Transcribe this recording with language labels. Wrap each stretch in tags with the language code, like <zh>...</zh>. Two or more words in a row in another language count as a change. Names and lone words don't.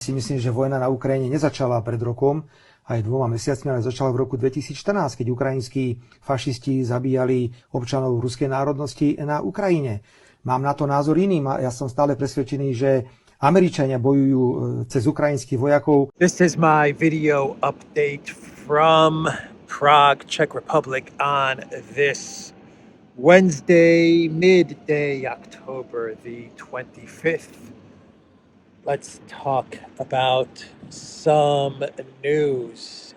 <sk>Si myslím, že vojna na Ukrajine nezačala pred rokom, aj 2 mesiacmi, ale začala v roku 2014, keď ukrajinskí fašisti zabíjali občanov ruskej národnosti na Ukrajine. Mám na to názor iný. Ja som stále presvedčený, že Američania bojujú cez ukrajinských vojakov.</sk> <en>This is my video update from Prague, Czech Republic on this Wednesday, midday, October the 25th. Let's talk about some news.</en>